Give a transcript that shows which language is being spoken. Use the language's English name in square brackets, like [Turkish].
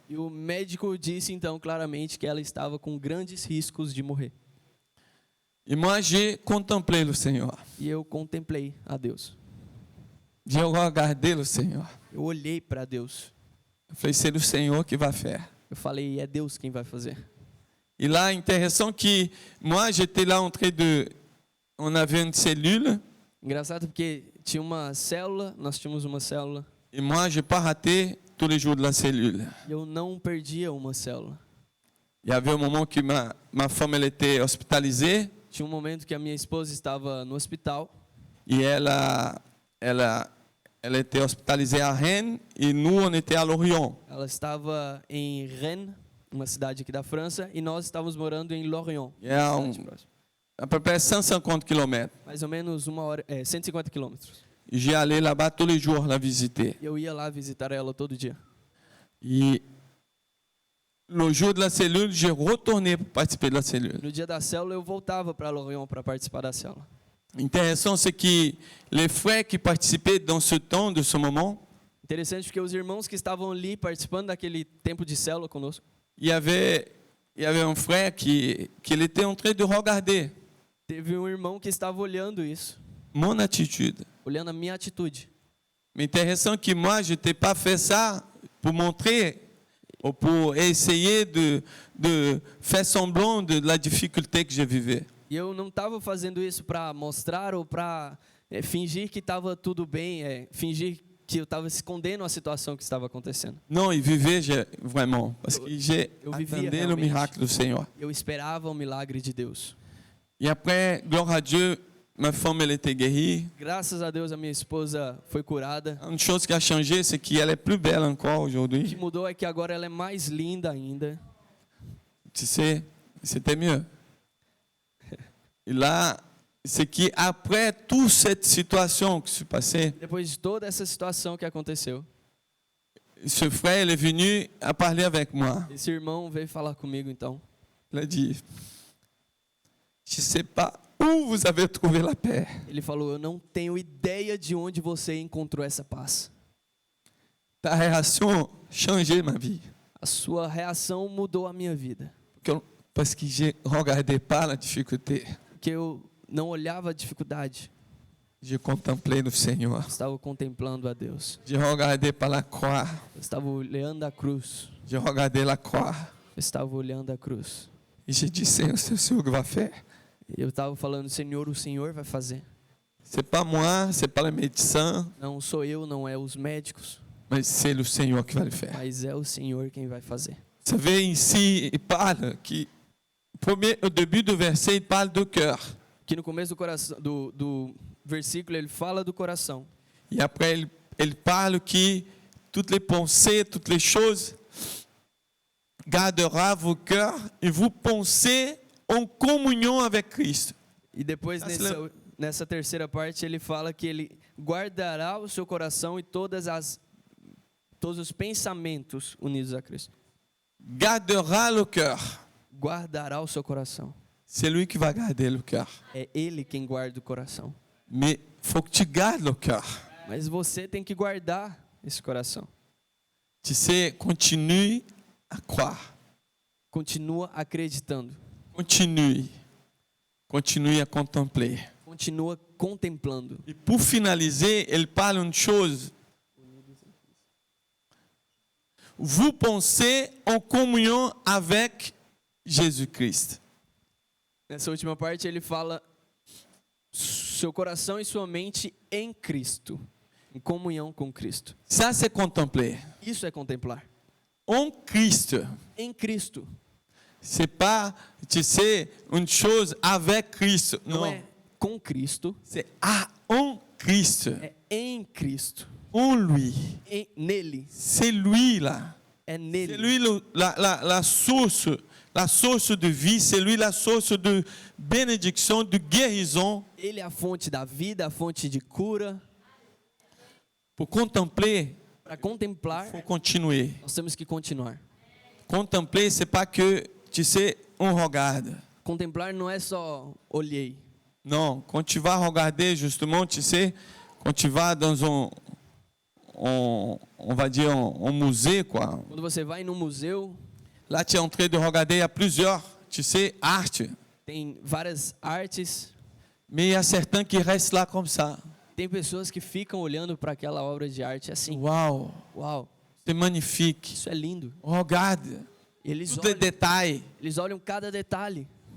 [Portuguese] E o médico disse então claramente que ela estava com grandes riscos de morrer. [French] Et moi, j'ai contemplé le Seigneur. [Portuguese] E eu contemplei a Deus. [French] J'ai regardé le Seigneur. [Portuguese] Eu olhei para Deus. [French] Je [Portuguese] falei, [French] c'est le Seigneur qui va faire. [Portuguese] Eu falei, é Deus quem vai fazer. [French] Et là, intéressant que moi, j'étais là en train de... On avait une cellule. [Portuguese] Engraçado porque tinha uma célula, nós tínhamos uma célula. [French] Et moi, je n'ai pas raté tous les jours de la cellule. [Portuguese] E eu não perdia uma célula. [French] Il y avait un moment que ma femme, elle était hospitalisée. [Portuguese] Tinha um momento que a minha esposa estava no hospital. [French] Et elle était hospitalisée à Rennes. Et nous, on était à Lorient. [Portuguese] Ela estava em Rennes, uma cidade aqui da França, e nós estávamos morando em Lorient. [French] À peu près 150 km. [Portuguese] Mais ou menos 150 quilômetros. [French] Et j'ai allé là-bas tous les jours la visiter. [Portuguese] Eu ia lá visitar ela todo dia. [French] Et le jour de la cellule, j'ai retourné pour participer de la cellule. [Portuguese] No dia da célula, eu voltava para Lorient para participar da célula. [French] Intéressant, c'est que les frères qui participaient dans ce temps, de ce moment, [Portuguese] Interessante porque os irmãos que estavam ali participando daquele tempo de célula conosco, [French] il y avait un frère qui il était en train de regarder [Portuguese] teve um irmão que estava olhando isso, [French] mon attitude. [Portuguese] olhando a minha atitude. [French] Mais intéressant que moi, je n'ai pas fait ça pour montrer ou pour essayer de faire semblant de la difficulté que je vivais. [Portuguese] E eu não estava fazendo isso para mostrar ou para fingir que estava tudo bem, fingir que eu estava escondendo a situação que estava acontecendo. [French] Non, il vivait vraiment, parce que j'ai [Portuguese] vivia [French] attendu le [Portuguese] realmente. [French] miracle du Seigneur. [Portuguese] Eu esperava o milagre de Deus. [French] Et après, gloire à Dieu, ma femme, elle était guérie. [Portuguese] Graças a Deus a minha esposa foi curada. [French] Une chose qui a changé, c'est qu'elle est plus belle encore [Portuguese] O que [French] aujourd'hui. [Portuguese] mudou é que agora ela é mais linda ainda. [French] Tu sais, c'était mieux. Et là, c'est qu'après toute cette situation qui s'est passée, [Portuguese] Depois de toda essa situação que aconteceu, [French] ce frère il est venu à parler avec moi. [Portuguese] esse irmão veio falar comigo então. [French] Il a dit, je ne sais pas où vous avez trouvé la paix. [Portuguese] Ele falou, eu não tenho ideia de onde você encontrou essa paz. [French] Ta réaction a changé ma vie. [Portuguese] A sua reação mudou a minha vida. [French] Parce que je ne regardais pas la difficulté. [Portuguese] Porque eu não olhava a dificuldade. [French] Je contemplais le Seigneur. [Portuguese] Eu estava contemplando a Deus. [French] Je regardais pas la croix. [Portuguese] Eu estava olhando a cruz. [French] Je regardais la croix. [Portuguese] Eu estava olhando a cruz. [French] Et j'ai dit, Seigneur, c'est ce que va faire. [Portuguese] Eu estava falando, Senhor, o Senhor vai fazer. [French] C'est pas moi, c'est pas le médecin, [Portuguese] Não sou eu, não é os médicos, [French] mais c'est le Seigneur qui va le faire. [Portuguese] mas é o Senhor quem vai fazer. [French] Vous savez, ici, il parle, au début du verset, il parle de cœur. [Portuguese] Que no começo do coração, do versículo ele fala do coração. [French] Et après, il parle que toutes les pensées, toutes les choses, gardera vos cœurs et vous pensez en communion avec Christ. [Portuguese] E depois, Tá se nessa terceira parte, ele fala que ele guardará o seu coração e todos os pensamentos unidos a Cristo. [French] Gardera le cœur. [Portuguese] Guardará o seu coração. [French] C'est lui qui va garder le cœur. [Portuguese] É ele quem guarda o coração. [French] Mais faut que tu gardes le cœur. [Portuguese] Mas você tem que guardar esse coração. [French] Tu sais, continue à croire. [Portuguese] Continua acreditando. [French] Continue. Continue à contempler. [Portuguese] Continua contemplando. [French] Et pour finaliser, elle parle une chose. Vous pensez en communion avec Jésus-Christ. [Portuguese] Nessa última parte ele fala seu coração e sua mente em Cristo, em comunhão com Cristo. [French] Ça, c'est contempler. [Portuguese] Isso é contemplar. [French] En Christ. [Portuguese] Em Cristo. [French] C'est pas, tu sais, une chose avec Christ. [Portuguese] Não [French] Non. [Portuguese] é com Cristo, [French] C'est en Christ. [Portuguese] é em Cristo. [French] En lui. [Portuguese] Nele. [French] C'est lui là. [Portuguese] É [French] C'est [Portuguese] nele. [French] lui la source de vie. C'est lui la source de bénédiction, de guérison. [Portuguese] Ele é a fonte da vida, a fonte de cura. [French] Pour contempler, [Portuguese] Para contemplar, [French] il faut continuer. [Portuguese] nós temos que continuar. [French] Contempler, c'est pas que, tu sais, on regarde. [Portuguese] Contemplar não é só olhei. [French] Non, quand tu vas regarder, justement, tu sais, quand tu vas dans on va dire, un musée, quoi. [Portuguese] Quando você vai num museu, [French] Là, tu es en train de regarder, il y a plusieurs, tu sais, arts. [Portuguese] tem várias artes. [French] Mais il y a certains qui restent là comme ça. [Portuguese] Tem pessoas que ficam olhando para aquela obra de arte assim. [French] Waouh, [Portuguese] Uau, [French] c'est magnifique. [Portuguese] isso é lindo. [French] Regarde, [Portuguese] Eles [French] tous les [Portuguese] olham, [French] détails. [Portuguese] eles olham cada detalhe.